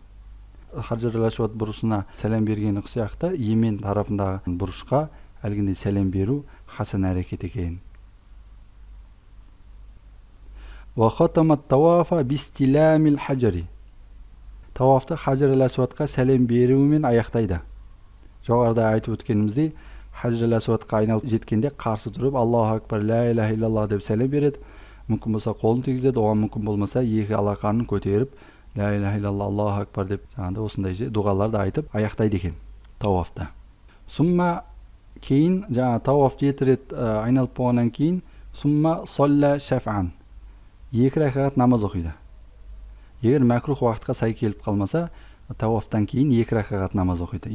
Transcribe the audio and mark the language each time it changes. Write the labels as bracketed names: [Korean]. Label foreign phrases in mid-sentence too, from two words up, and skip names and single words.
[Kazakh] Хаджар әл-Асвад бұрышына сәлем бергені сияқты, Йемен тарапындағы бұрышқа әлгіндей сәлем беру хасан әрекет екен. [Arabic] وختم الطواف باستلام الحجر, [Kazakh] тауафты Хаджар әл-Асвадқа сәлем беруімен аяқтайды. Жоғарыда айтып өткеніміздей, Хаджар әл-Асвадқа айналып жеткенде қарсы тұрып [Arabic] الله أكبر لا إله إلا الله [Kazakh] деп сәлем береді. Мүмкін болса қолын тигізеді, оған мүмкін болмаса 2 алақанын көтеріп [Arabic] لا إله إلا الله الله أكبر [Kazakh] деп осындай дұғаларды айтып аяқтайды екен тауафта. Сумма, кейін тауаф 7 рет айналып болғаннан кейін [Arabic] ثم صلى شفعا, [Kazakh] 2 рәкағат намаз оқиды. Егер мәкрух уақытқа сай келіп қалмаса, тауафтан кейін 2 рәкағат намаз оқиды.